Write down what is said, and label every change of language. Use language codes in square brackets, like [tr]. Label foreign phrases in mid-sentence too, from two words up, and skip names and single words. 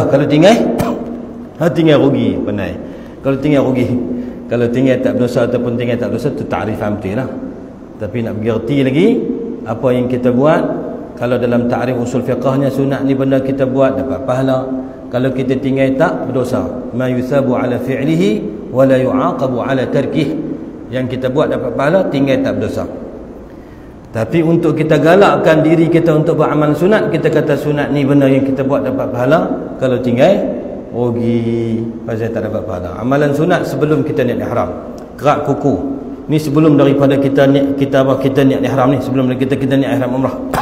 [ms] Kalau tinggal rugi, pandai. Kalau tinggal rugi. Kalau tinggal tak berdosa ataupun tinggal tak berdosa, tu ta'rifan betul lah. Tapi nak bergerti lagi apa yang kita buat. Kalau dalam ta'rif usul fiqahnya, sunat ni benda kita buat dapat pahala. Kalau kita tinggal tak berdosa. [ar] ما يثاب على فعله ولا يعاقب على تركه. [ms] Yang kita buat dapat pahala, tinggal tak berdosa. Tapi untuk kita galakkan diri kita untuk beramal sunat, kita kata sunat ni benda yang kita buat dapat pahala. Kalau tinggal rugi, pasal tak dapat pahala. Amalan sunat sebelum kita niat ihram, kerak kuku ni sebelum daripada kita niat ihram ni, sebelum kita niat ihram umrah.